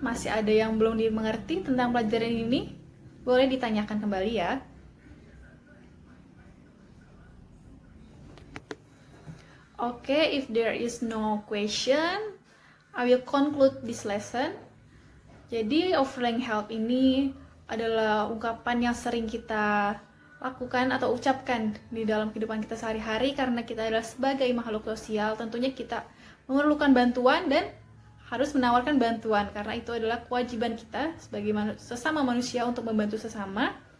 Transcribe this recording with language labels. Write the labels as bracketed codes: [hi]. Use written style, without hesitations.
[id] Masih ada yang belum dimengerti tentang pelajaran ini? Boleh ditanyakan kembali ya. [en] Okay, if there is no question, I will conclude this lesson. [id] Jadi offering help ini adalah ungkapan yang sering kita lakukan atau ucapkan di dalam kehidupan kita sehari-hari karena kita adalah sebagai makhluk sosial. Tentunya kita memerlukan bantuan dan harus menawarkan bantuan karena itu adalah kewajiban kita sebagai sesama manusia untuk membantu sesama.